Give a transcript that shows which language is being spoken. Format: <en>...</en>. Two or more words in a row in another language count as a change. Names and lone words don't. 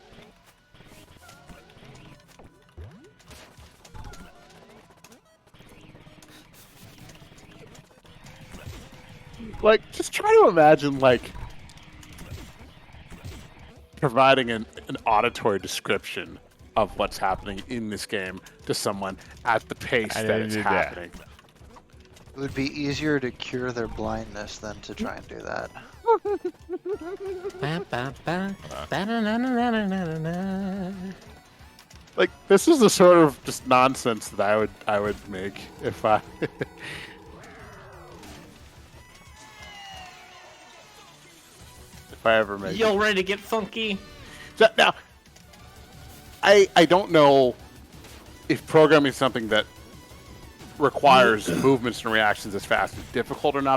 <en>Like, just try to imagine like providing an auditory description of what's happening in this game to someone at the pace I that didn't it's do that. happening. It would be easier to cure their blindness than to try and do that. Ba, ba, ba. Ba-da-na-na-na-na-na-na. Like, this is the sort of just nonsense that I would make if I. If I ever make. Y'all ready to get funky? So, now, I don't know if programming something that requires movements and reactions as fast is difficult or not.</en>